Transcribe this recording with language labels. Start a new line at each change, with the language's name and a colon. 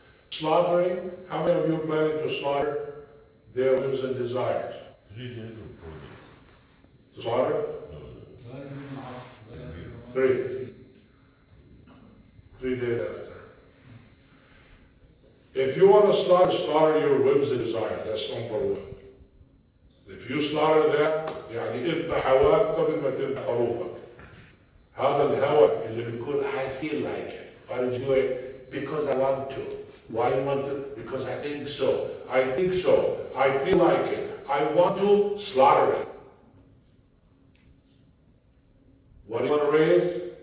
English: Slaughtering, how many of you are planning to slaughter their whims and desires? 3 days or 4 days? To slaughter? 3. 3 days after. If you want to slaughter your whims and desires, that's number 1. If you slaughter that,
Arabic: اذبح هواك قبل ما تذبح خروفك. هذا الهوى اللي بتقول
English: I feel like it. Why did you do it? Because I want to. Why do you want to? Because I think so. I think so. I feel like it. I want to slaughter it. What do you want to raise?